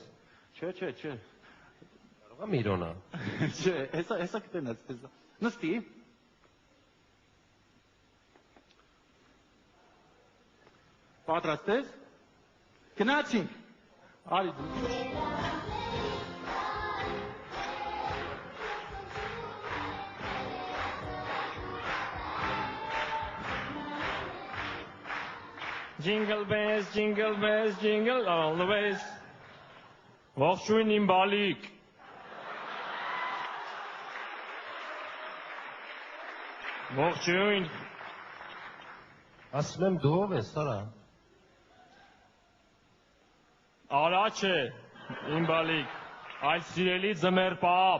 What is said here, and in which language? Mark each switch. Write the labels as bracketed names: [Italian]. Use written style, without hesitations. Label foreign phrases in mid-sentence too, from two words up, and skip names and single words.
[Armenian] Չէ։ Կարող է Միրոնը։ Չէ, հեսա կտենաս, նստի։ Պատրաստ ես։ Գնացինք։ Արի դու։ [English] Jingle bells, jingle all the ways. [Armenian] Ողջույն իմ բալիկ։ Ողջույն։ Ասում եմ դու ով ես, արա։ Առաջ է, իմ բալիկ, այլ սիրելի ձմեր պապ։